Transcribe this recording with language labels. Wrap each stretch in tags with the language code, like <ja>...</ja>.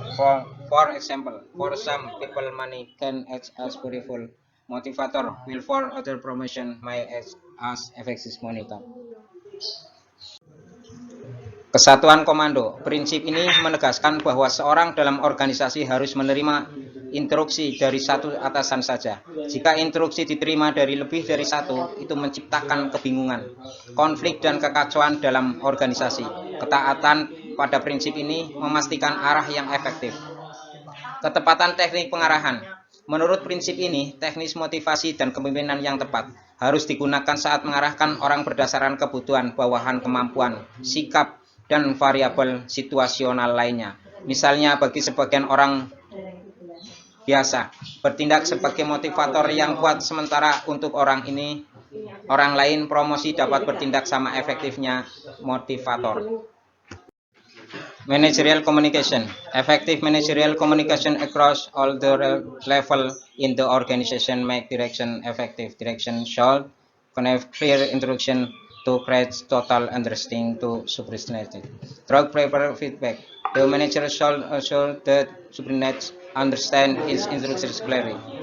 <en>For example, for some people money can act as powerful motivator, while for other promotion may act as effective monitor.</en> <id>Kesatuan komando. Prinsip ini menegaskan bahwa seorang dalam organisasi harus menerima instruksi dari satu atasan saja. Jika instruksi diterima dari lebih dari satu, itu menciptakan kebingungan, konflik, dan kekacauan dalam organisasi. Ketaatan pada prinsip ini memastikan arah yang efektif. Ketepatan teknik pengarahan. Menurut prinsip ini, teknis motivasi dan kepemimpinan yang tepat harus digunakan saat mengarahkan orang berdasarkan kebutuhan, bawahan, kemampuan, sikap, dan variabel situasional lainnya. Misalnya bagi sebagian orang biasa, bertindak sebagai motivator yang kuat, sementara untuk orang lain promosi dapat bertindak sama efektifnya motivator.</id> <en>Managerial communication. Effective managerial communication across all the level in the organization make direction effective. Direction should convey clear instruction to create total understanding to subordinates. Through proper feedback, the manager should assure that subordinates understand its instructions clearly.</en>